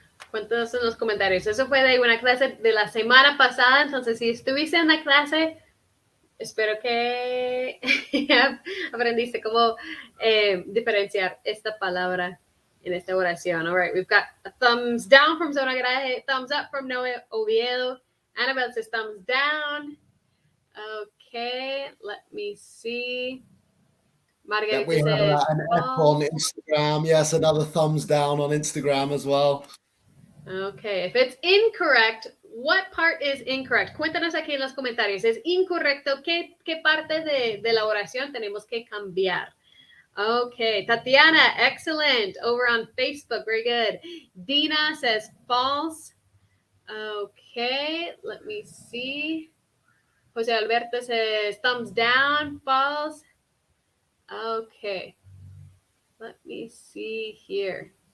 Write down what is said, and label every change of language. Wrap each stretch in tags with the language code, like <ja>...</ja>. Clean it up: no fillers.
<es>Cuéntanos en los comentarios. Eso fue de una clase de la semana pasada, entonces si estuviste en la clase, espero que aprendiste cómo diferenciar esta palabra en esta oración.</es> <en>All right, we've got a thumbs down from Zona Graje, thumbs up from Noe Oviedo. Annabelle says thumbs down. Okay, let me see. Margarita Yeah, we have says an F on Instagram. Yes, another thumbs down on Instagram as well. Okay, if it's incorrect, what part is incorrect?</en> <es>Cuéntanos aquí en los comentarios. ¿Es incorrecto? ¿Qué parte de la oración tenemos que cambiar?</es> <en>Okay, Tatiana, excellent. Over on Facebook, very good. Dina says false. Okay, let me see. Jose Alberto says thumbs down, false. Okay, let me see here.</en>